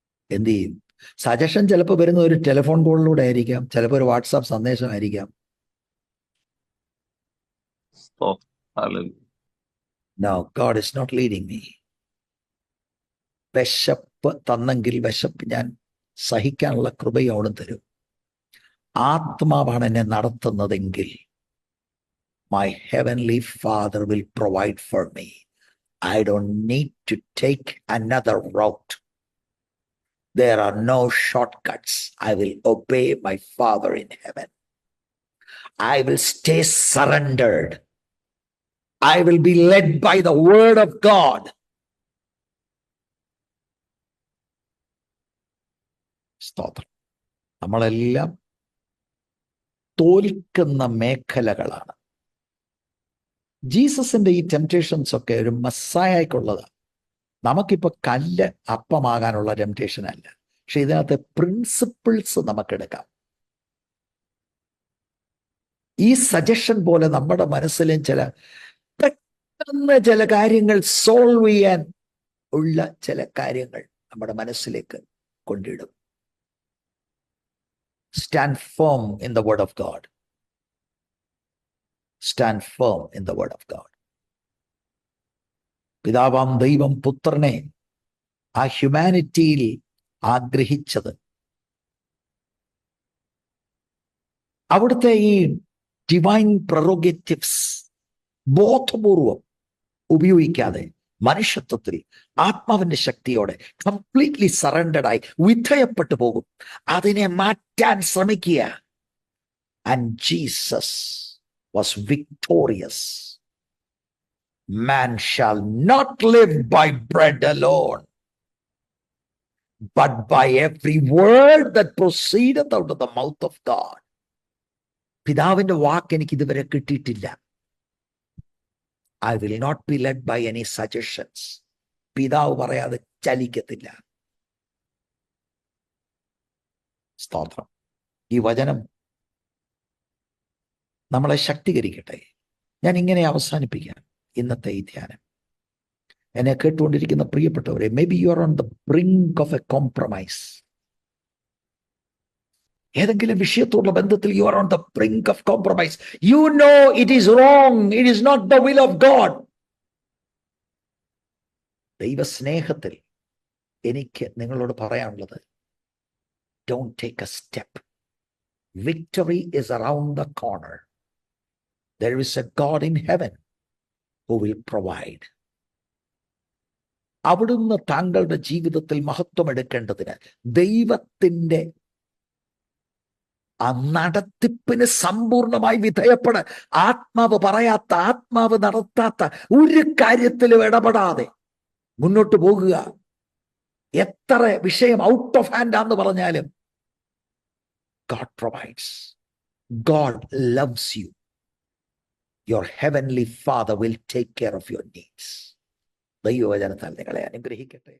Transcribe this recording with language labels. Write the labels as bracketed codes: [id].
[ml] എന്ത് ചെയ്യും? സജഷൻ ചിലപ്പോൾ വരുന്ന ഒരു ടെലിഫോൺ കോളിലൂടെ ആയിരിക്കാം, ചിലപ്പോൾ ഒരു WhatsApp സന്ദേശമായിരിക്കാം. [en] No, God is not leading me. [ml] വിശപ്പ് തന്നെങ്കിൽ വിശപ്പ് ഞാൻ സഹിക്കാനുള്ള കൃപയും അവിടെ തരും. ആത്മാവാണ് എന്നെ നടത്തുന്നതെങ്കിൽ [en] my heavenly Father will provide for me. I don't need to take another route. There are no shortcuts. I will obey my Father in heaven. I will stay surrendered. I will be led by the word of God. [ml] സ്തോത്രം. നമ്മളെല്ലാം തോൽക്കുന്ന മേഖലകളാണ്. ജീസസിന്റെ ഈ temptations ഒക്കെ ഒരു മസ്സായക്കുള്ളതാണ്. നമുക്കിപ്പോൾ കല്ല് അപ്പമാകാനുള്ള temptation അല്ല, പക്ഷെ ഇതിനകത്ത് പ്രിൻസിപ്പിൾസ് നമുക്കെടുക്കാം. ഈ സജഷൻ പോലെ നമ്മുടെ മനസ്സിലും പെട്ടെന്ന് ചില കാര്യങ്ങൾ സോൾവ് ചെയ്യാൻ ഉള്ള ചില കാര്യങ്ങൾ നമ്മുടെ മനസ്സിലേക്ക് കൊണ്ടിടും. [en] Stand firm in the word of God. Stand firm in the word of God. [ml] പിതാവാം ദൈവം പുത്രനെ ആ ഹ്യൂമാനിറ്റിയിൽ ആഗ്രഹിച്ചത് അവിടുത്തെ ഈ ഡിവൈൻ പ്രൊറോഗേറ്റീവ്സ് ബോധപൂർവം ഉപയോഗിക്കാതെ മനുഷ്യത്വത്തിൽ ആത്മാവിന്റെ ശക്തിയോടെ കംപ്ലീറ്റ്ലി സറണ്ടർഡായി വിധേയപ്പെട്ടു പോകും. അതിനെ മാറ്റാൻ ശ്രമിക്കുക. [en] And Jesus was victorious. Man shall not live by bread alone, but by every word that proceedeth out of the mouth of God. [ml] പിതാവിന്റെ വാക്ക് എനിക്ക് ഇതുവരെ കിട്ടിയിട്ടില്ല. [en] I will not be led by any suggestions. [ml] പിതാവ് പറയാതെ ചലിക്കത്തില്ല. സ്തോത്രം. ഈ വചനം നമ്മളെ ശക്തീകരിക്കട്ടെ. ഞാൻ ഇങ്ങനെ അവസാനിപ്പിക്കാം ഇന്നത്തെ ഈ ധ്യാനം. എന്നെ കേട്ടുകൊണ്ടിരിക്കുന്ന പ്രിയപ്പെട്ടവരെ, [en] Maybe you are on the brink of a compromise. [ml] ഏതെങ്കിലും വിഷയത്തോടുള്ള ബന്ധത്തിൽ [en] You are on the brink of compromise. You know it is wrong, it is not the will of God. [ml] ദൈവസ്നേഹത്തിൽ എനിക്ക് നിങ്ങളോട് പറയാനുള്ളത്, [en] Don't take a step. Victory is around the corner. There is a God in heaven who will provide. [ml] അവിടുന്ന് താങ്കളുടെ ജീവിതത്തിൽ മഹത്വം എടുക്കേണ്ടതിന് ദൈവത്തിന്റെ ആ നടത്തിപ്പിന് സമ്പൂർണമായി വിധേയപ്പെട. ആത്മാവ് പറയാത്ത, ആത്മാവ് നടത്താത്ത ഒരു കാര്യത്തിലും ഇടപെടാതെ മുന്നോട്ട് പോകുക. എത്ര വിഷയം ഔട്ട് ഓഫ് ഹാൻഡ് ആണെന്ന് പറഞ്ഞാലും [en] God provides. God loves you. Your heavenly Father will take care of your needs. [ml] ദൈവവചനത്താൽ നിങ്ങളെ അനുഗ്രഹിക്കട്ടെ.